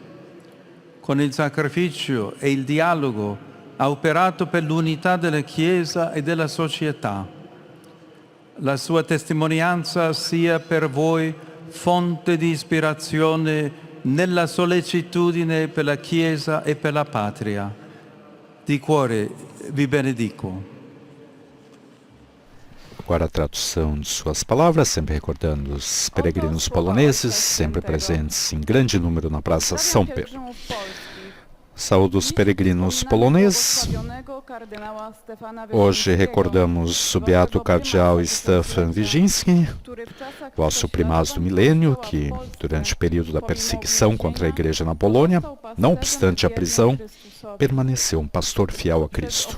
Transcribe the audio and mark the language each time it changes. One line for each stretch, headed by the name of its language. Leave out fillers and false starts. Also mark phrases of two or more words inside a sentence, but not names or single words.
Italian: Con il sacrificio e il dialogo ha operato per l'unità della Chiesa e della società. La sua testimonianza sia per voi fonte di ispirazione nella sollecitudine per la Chiesa e per la patria. Di cuore vi benedico.
Portuguese: Agora a tradução de suas palavras, sempre recordando os peregrinos poloneses, sempre presentes em grande número na Praça São Pedro. Saúdo os peregrinos poloneses. Hoje recordamos o beato cardeal Stefan Wyszyński, vosso primaz do milênio, que durante o período da perseguição contra a igreja na Polônia, não obstante a prisão, permaneceu um pastor fiel a Cristo.